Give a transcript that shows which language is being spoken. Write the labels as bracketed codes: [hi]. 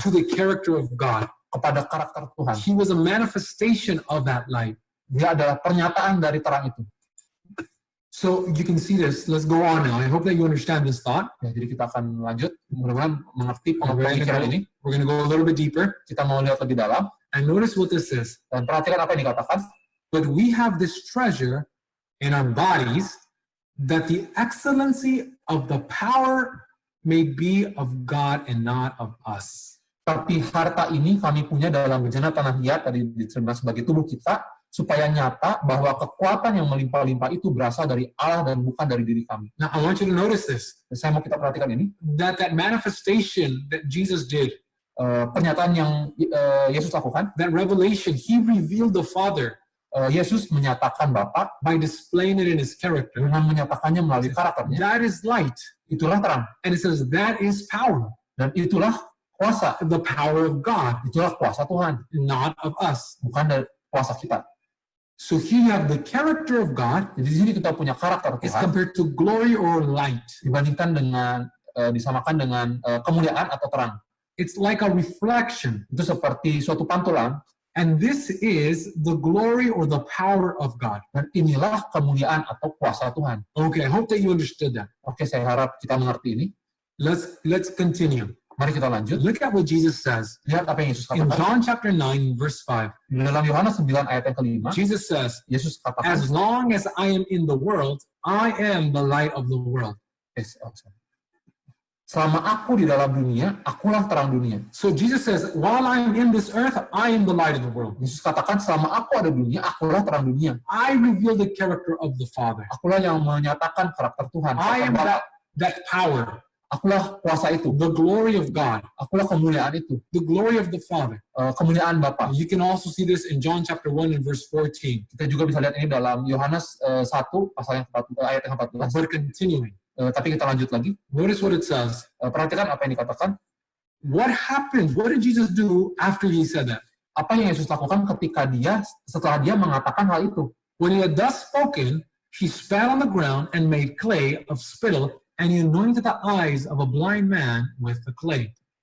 [en] to the character of God. [id] kepada karakter Tuhan. [en] He was a manifestation of that light. [id] Dia adalah pernyataan dari terang itu. [en] So you can see this. Let's go on now. I hope that you understand this thought. [id] Ya, jadi kita akan lanjut, mudah-mudahan mengerti [en] We're [id] pemikiran ini. [en] going to go a little bit deeper. [id] Kita mau lihat lebih dalam, [en] And notice what this is. [id] dan perhatikan apa yang dikatakan. [en] But we have this treasure in our bodies, that the excellency of the power may be of God and not of us. [id] Tapi harta ini kami punya dalam bejana tanah liat, tadi diterima sebagai tubuh kita, supaya nyata bahwa kekuatan yang melimpah-limpah itu berasal dari Allah dan bukan dari diri kami. [en] Now, I want you to notice this, [id] Dan saya mau kita perhatikan ini, [en] that manifestation that Jesus did, [id] pernyataan yang Yesus lakukan, [en] that revelation, he revealed the Father [id] Yesus menyatakan Bapa [en] by displaying it in his character. [id] dengan menyatakannya melalui karakternya. [en] That is light. [id] Itulah terang. [en] And it says that is power, [id] Dan itulah kuasa. [en] the power of God, [id] Itulah kuasa Tuhan. [en] not of us. [id] Bukan dari kuasa kita. [en] So here you have the character of God [id] Jadi di sini kita punya karakter [en] is [id] Tuhan [en] compared to glory or light. [id] dibandingkan dengan, disamakan dengan kemuliaan atau terang. [en] It's like a reflection. [id] Itu seperti suatu pantulan. [en] And this is the glory or the power of God. [id] Dan inilah kemuliaan atau kuasa Tuhan. [en] Okay, I hope that you understood that. [id] Oke, saya harap kita mengerti ini. [en] Let's continue. [id] Mari kita lanjut. [en] Look at what Jesus says. [id] Lihat apa yang Yesus [en] In [id] katakan. [en] John chapter 9, verse 5, [id] Di dalam Yohanes 9 ayat yang kelima, [en] Jesus says, [id] Yesus katakan, [en] as long as I am in the world, I am the light of the world. [id] selama aku di dalam dunia, akulah terang dunia. [en] So Jesus says, while I am in this earth, I am the light of the world. [id] Yesus katakan, selama aku ada di dunia, akulah terang dunia. [en] I reveal the character of the Father. [id] Akulah yang menyatakan karakter Tuhan. [en] I am [id] Bapa. [en] that power, [id] Akulah kuasa itu. [en] the glory of God, [id] Akulah kemuliaan itu. [en] the glory of the Father. [id] Kemuliaan Bapa. [en] You can also see this in John chapter 1 and verse 14. [id] Kita juga bisa lihat ini dalam Yohanes 1 pasal yang 14, ayat yang 14. [en] But continuing, [id] Tapi kita lanjut lagi. [en] notice what it says. [id] Perhatikan apa yang dikatakan. [en] What happened? What did Jesus do after he said that? [id] Apa yang Yesus lakukan setelah dia mengatakan hal itu. [en] When he had thus spoken, he spat on the ground and made clay of spittle, and he anointed the eyes of a blind man with the clay.